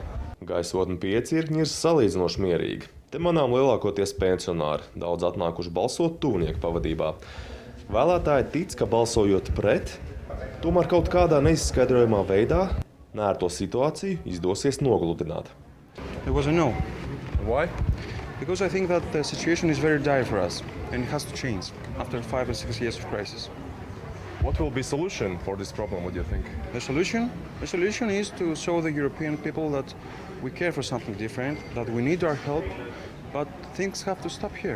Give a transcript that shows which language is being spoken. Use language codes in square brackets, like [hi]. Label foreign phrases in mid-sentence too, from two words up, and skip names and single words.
[lv] Gaisotne pie iecirkņa ir salīdzinoši mierīga. Te manām lielākoties pensionāri, daudz atnākuši balsot tuvnieku pavadībā. Vēlētāji tic, ka balsojot pret, tomēr kaut kādā neizskaidrojamā veidā nērto situāciju izdosies nogludināt. [en] It was a no. Why? Because I think that the situation is very dire for us and it has to change after 5 or 6 years of crisis. What will be solution for this problem, what do you think? The solution is to show the European people that we care for something different, that we need our help, but things have to stop here.